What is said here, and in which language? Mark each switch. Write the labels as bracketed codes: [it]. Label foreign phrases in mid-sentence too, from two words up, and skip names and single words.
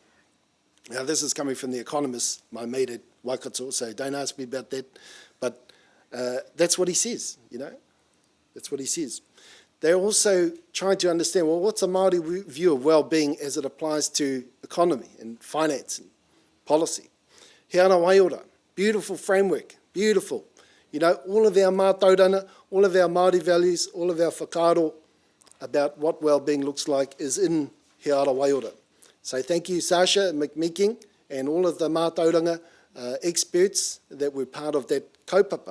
[en] Now, this is coming from the economist, my mate at Waikato, so don't ask me about that. But that's what he says, you know. That's what he says. They're also trying to understand, well, what's a Māori view of well-being as it applies to economy and finance and policy? [mi] He ana waiora, [en] beautiful framework, beautiful. You know, all of our mātauranga, all of our Māori values, all of our whakaaro about what well-being looks like is in He Ara Waiora. So thank you, Sasha McMeeking, and all of the mātauranga experts that were part of that kaupapa.